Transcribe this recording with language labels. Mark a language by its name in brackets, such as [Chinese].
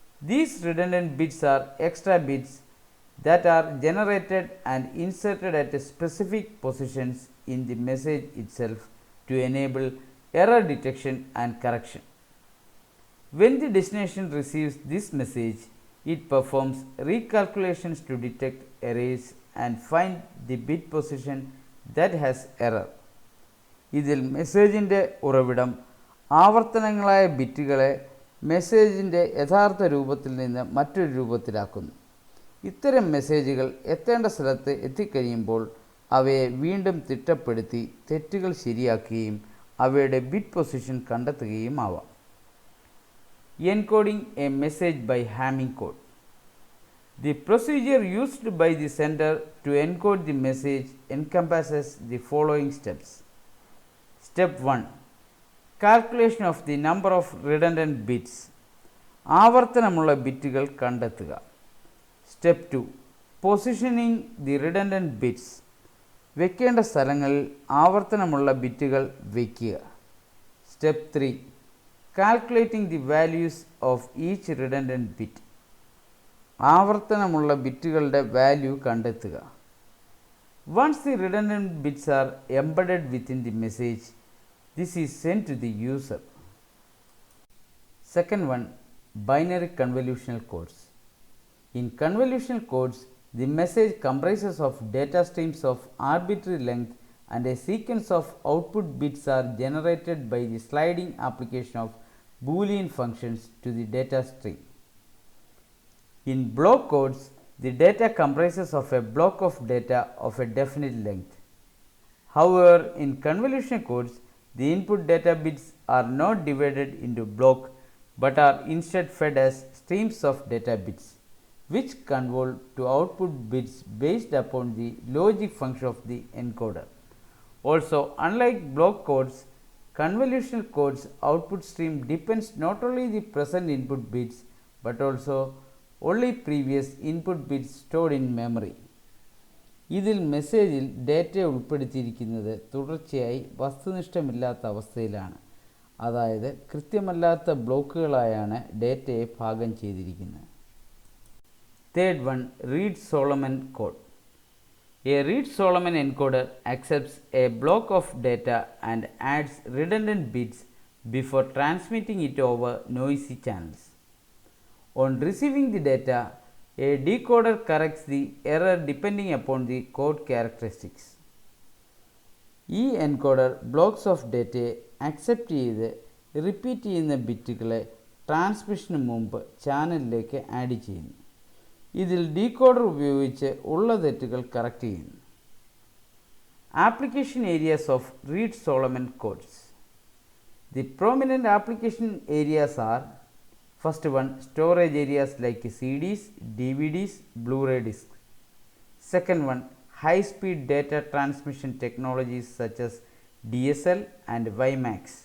[English] These redundant bits are extra bits that are generated and inserted at specific positions in the message itself to enable error detection and correction. When the destination receives this message, it performs recalculations to detect errors and find the bit position that has error. [Malayalam] ഇതിൽ മെസ്സേജിൻ്റെ ഉറവിടം ആവർത്തനങ്ങളായ ബിറ്റുകളെ മെസ്സേജിൻ്റെ യഥാർത്ഥ രൂപത്തിൽ നിന്ന് മറ്റൊരു രൂപത്തിലാക്കുന്നു. ഇത്തരം മെസ്സേജുകൾ എത്തേണ്ട സ്ഥലത്ത് എത്തിക്കഴിയുമ്പോൾ അവയെ വീണ്ടും തിട്ടപ്പെടുത്തി തെറ്റുകൾ ശരിയാക്കുകയും അവയുടെ ബിറ്റ് പൊസിഷൻ കണ്ടെത്തുകയും ആവാം. [English] Encoding a message by Hamming code. The procedure used by the sender to encode the message encompasses the following steps. Step 1. Calculation of the number of redundant bits. [Malayalam] ആവർത്തനമുള്ള ബിറ്റുകൾ കണ്ടെത്തുക. [English] Step 2. Positioning the redundant bits. [Malayalam] വെക്കേണ്ട സ്ഥലങ്ങളിൽ ആവർത്തനമുള്ള ബിറ്റുകൾ വയ്ക്കുക. [English] Step 3. Calculating the values of each redundant bit. [Malayalam] ആവർത്തനമുള്ള ബിറ്റുകളുടെ value കണ്ടെത്തുക. [English] Once the redundant bits are embedded within the message, this is sent to the user. Second one, binary convolutional codes. In convolutional codes, the message comprises of data streams of arbitrary length and a sequence of output bits are generated by the sliding application of Boolean functions to the data stream. In block codes, the data comprises of a block of data of a definite length. However, in convolutional codes, the input data bits are not divided into block but are instead fed as streams of data bits, which convolve to output bits based upon the logic function of the encoder. Also, unlike block codes, convolutional codes output stream depends not only the present input bits but also only previous input bits stored in memory. [Malayalam] ഇതിൽ മെസ്സേജിൽ data ഉൾപ്പെടുത്തിയിരിക്കുന്നത് തുടർച്ചയായി വസ്തുനിഷ്ഠമില്ലാത്ത അവസ്ഥയിലാണ്. അതായത് കൃത്യമല്ലാത്ത ബ്ലോക്കുകളായാണ് ഡേറ്റയെ ഭാഗം ചെയ്തിരിക്കുന്നത്. [English] Third one, Reed-Solomon code. A Reed-Solomon encoder accepts a block of data and adds redundant bits before transmitting it over noisy channels. On receiving the data, a decoder corrects the error depending upon the code characteristics. [Malayalam] ഈ encoder blocks of ഡേറ്റയെ accept ചെയ്ത് repeat ചെയ്യുന്ന ബിറ്റുകളെ ട്രാൻസ്മിഷന് മുമ്പ് ചാനലിലേക്ക് add ചെയ്യുന്നു. ഇതിൽ decoder ഉപയോഗിച്ച് ഉള്ള തെറ്റുകൾ കറക്റ്റ് ചെയ്യുന്നു. [English] Application areas of Reed-Solomon codes. The prominent application areas are: first one, storage areas like CDs, DVDs, Blu-ray discs. Second one, high speed data transmission technologies such as DSL and WiMAX.